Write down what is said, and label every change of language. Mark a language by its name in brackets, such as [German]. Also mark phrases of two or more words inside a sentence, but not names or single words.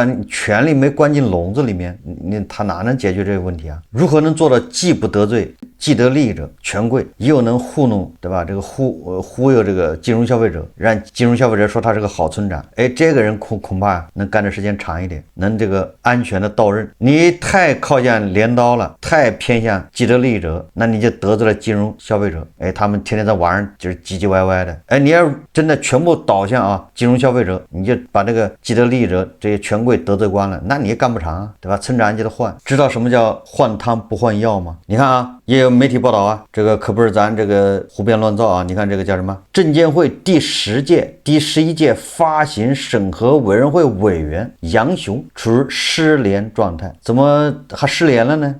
[Chinese] 你權力沒關進籠子裡面，他哪能解決這個問題啊？如何能做到既不得罪既得利益者、權貴，又能糊弄，對吧？這個忽悠這個金融消費者，讓金融消費者說他是個好村長，哎，這個人恐怕能幹的時間長一點，能這個安全的到任。你太靠向鐮刀了，太偏向既得利益者，那你就得罪了金融消費者，哎，他們天天在網上就是唧唧歪歪的，哎，你要真的全部倒向啊金融消費者，你就把這個既得利益者這些權貴得罪光了，那你也幹不長啊，對吧？村長就得換，知道什麼叫換湯不換藥嗎？你看啊，也有媒體報道啊，這個可不是咱這個胡編亂造啊，你看這個叫什麼？證監會第11屆發行審核委員會委員楊雄處於失聯狀態，怎麼還失聯了呢？